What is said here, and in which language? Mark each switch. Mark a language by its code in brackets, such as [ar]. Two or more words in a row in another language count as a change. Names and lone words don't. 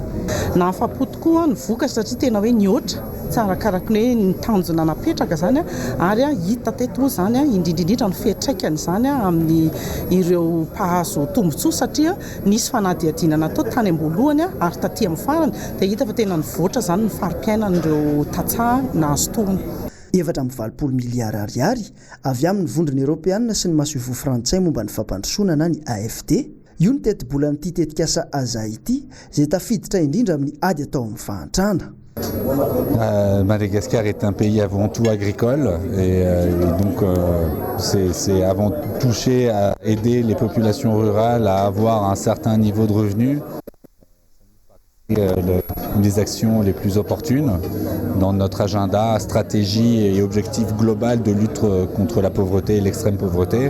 [mg] Na afa-po tokoa ny vokatra satria tena hoe niotra tsara karaka ny hoe ny tanjona napetraka zany ary hita teto moa zany indrindrindrindra ny fiantraikany zany amin'ny ireo mpahazo tombotsoa satria nisy fanadihadiana natao tany ambolohany ary taty amin'ny farany dia hita fa tena nivoatra zany ny farim-piainan'ireo tantsaha nahazo tohany. 7.20 miliara ariary avy amin'ny vondrona Europeanina sy ny masoivo Frantsay momba ny fampandrosoana na ny AFD. Io ny tetibola amin'ity tetikasa aza ity izay tafiditra indrindra amin'ny ady atao amin'ny fahantrana. [fr] Madagascar est un pays avant tout agricole et donc c'est avant tout touché à aider les populations rurales à avoir un certain niveau de revenus. Une des actions les plus opportunes dans notre agenda, stratégie et objectif global de lutte contre la pauvreté et l'extrême pauvreté.